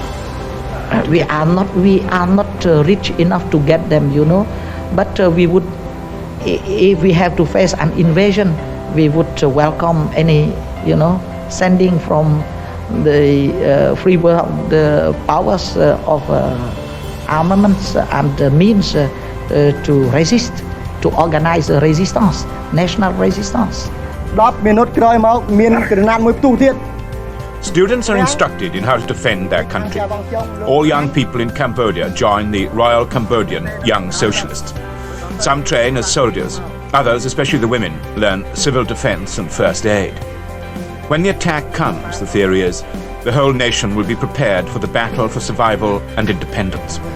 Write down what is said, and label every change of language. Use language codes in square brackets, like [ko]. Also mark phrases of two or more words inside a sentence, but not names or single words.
[en] We are not rich enough to get them, but we would, if we have to face an invasion, we would welcome any, sending from the free world, the powers of armaments and means to resist, to organize a resistance, national resistance. [km] 10 minutes ក្រោយមកមានក្រណាត់មួយផ្ទុះទៀត [en] Students are instructed in how to defend their country. All young people in Cambodia join the Royal Cambodian Young Socialists. Some train as soldiers. Others, especially the women, learn civil defense and first aid. When the attack comes, the theory is, the whole nation will be prepared for the battle for survival and independence.